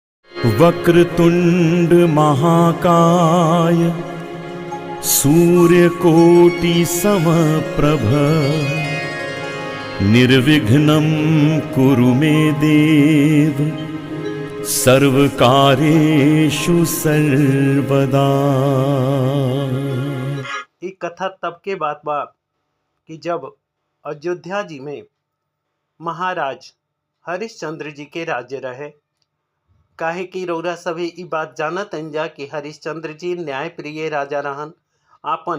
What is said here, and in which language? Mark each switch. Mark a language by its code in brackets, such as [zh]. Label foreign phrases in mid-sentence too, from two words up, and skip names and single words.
[sa] वक्रतुंड महाकाय सूर्यकोटि समप्रभ निर्विघ्नं कुरु मे देव सर्वकार्येषु सर्वदा। [bho] ये कथा तब के बात बा कि जब अयोध्या जी में महाराज हरिश्चंद्र जी के राज्य रहे। काहे कि रौरा सभी ई बात जानत जा कि हरिश्चंद्र जी न्यायप्रिय राजा रहन, आपन